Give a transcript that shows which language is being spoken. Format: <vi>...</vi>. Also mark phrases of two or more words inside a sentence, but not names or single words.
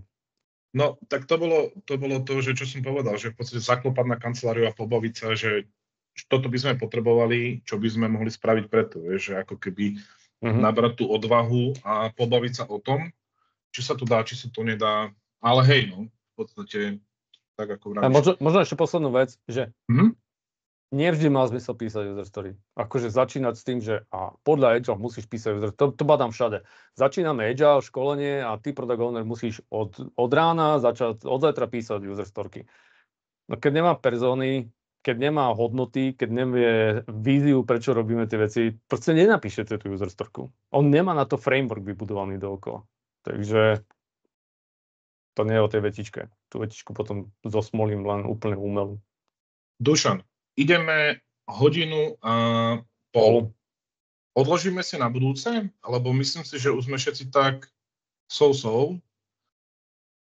<sk>No, tak to bolo to, že čo som povedal, že v podstate zaklopať na kanceláriu a pobaviť sa, že toto by sme potrebovali, čo by sme mohli spraviť preto, že ako keby nabrať tú odvahu a pobaviť sa o tom, či sa to dá, či sa to nedá, ale hej, no, v podstate tak ako vravíš. Možno ešte poslednú vec, že nevždy má zmysel písať</sk> <en>user story.</en> <sk>Akože začínať s tým, že podľa Agile musíš písať</sk> <en>user story.</en> <sk>To badám všade. Začíname Agile, školenie a ty</sk> <en>product owner</en> <sk>musíš od rána začať, od zajtra písať</sk> <en>user story.</en> <sk>No keď nemá persony, keď nemá hodnoty, keď nevie víziu, prečo robíme tie veci, proste nenapíšete tú</sk> <en>user story.</en> <sk>On nemá na to framework vybudovaný dookola. Takže to nie je o tej vetičke. Tú vetičku potom zosmolím len úplne umelú. Dušan, ideme hodinu a pol. Odložíme si na budúce, lebo myslím si, že už sme všetci tak so.</sk>